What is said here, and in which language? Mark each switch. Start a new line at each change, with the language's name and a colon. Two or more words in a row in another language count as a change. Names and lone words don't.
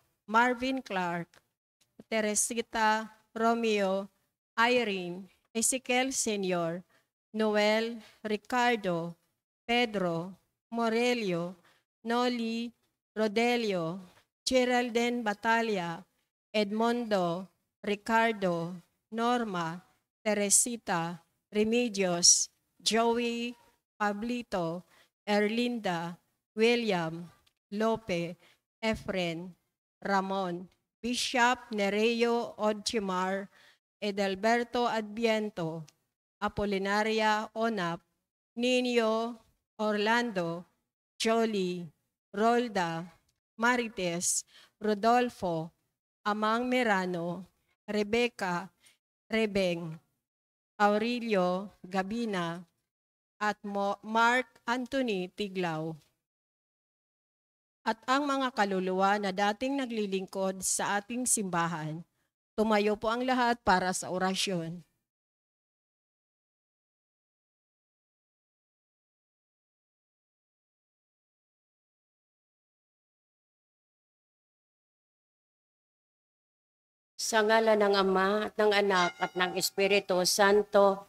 Filipino: Marvin Clark, Teresita, Romeo, Irene, Ezekiel Sr., Noel, Ricardo, Pedro, Morelio, Noli, Rodelio, Geraldine Batalla, Edmondo, Ricardo, Norma, Teresita, Remedios, Joey, Pablito, Erlinda, William, Lope, Efren, Ramon, Bishop Nereo Odchimar, Edelberto Adviento, Apolinaria Onap, Nino, Orlando, Jolie, Rolda, Marites, Rodolfo, Amang Merano, Rebecca, Rebeng, Aurelio Gabina, at Mark Anthony Tiglaw. At ang mga kaluluwa na dating naglilingkod sa ating simbahan, tumayo po ang lahat para sa orasyon. Sa ngalan ng Ama at ng Anak at ng Espiritu Santo.